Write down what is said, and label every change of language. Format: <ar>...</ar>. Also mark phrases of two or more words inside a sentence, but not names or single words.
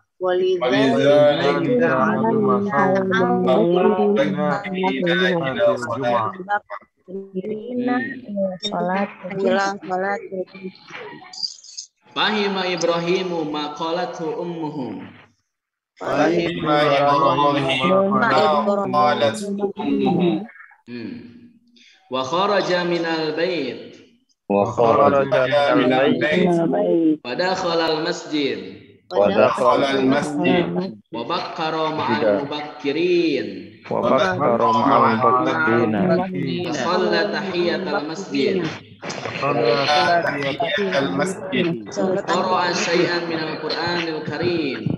<ar>فهم إبراهيم ما قالته أمه. وخرج من البيت. ودخل المسجد. وبكر مع المبكرين. وصلى تحية المسجد. قرأ شيئا من القرآن الكريم.</ar>